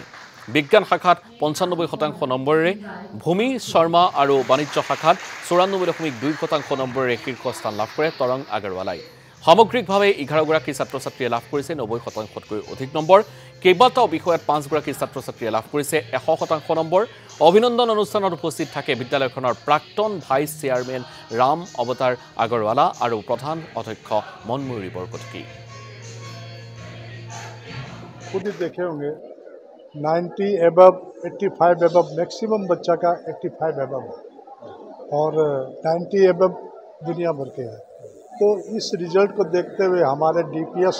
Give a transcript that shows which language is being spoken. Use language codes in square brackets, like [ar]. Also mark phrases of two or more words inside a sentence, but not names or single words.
[as] বিজ্ঞান শাখাত 95% নম্বৰেৰে ভূমি শৰ্মা আৰু বাণিজ্য শাখাত 94.2% নম্বৰেৰে শীৰ্ষস্থান লাভ কৰে তৰং আগৰৱালাই সামগ্ৰিকভাৱে 11 গৰাকী ছাত্ৰ-ছাত্ৰীয়ে লাভ কৰিছে 90%তকৈ অধিক নম্বৰ কেইবাটাও বিষয়ত 5 গৰাকী ছাত্ৰ-ছাত্ৰীয়ে লাভ কৰিছে 100% নম্বৰ অভিনন্দন অনুষ্ঠানত উপস্থিত থাকে বিদ্যালয়খনৰ প্ৰাক্তন [en] vice chairman [as] ৰাম অৱতাৰ আগৰৱালা আৰু প্ৰধান অধ্যক্ষ মনমুৰি বৰকটকি [hi] खुद ही देखे होंगे 90 एबव 85 एबव मैक्सिमम बच्चा का 85 एबव है और 90 एबव दुनिया भर के है तो इस रिजल्ट को देखते हुए हमारे DPS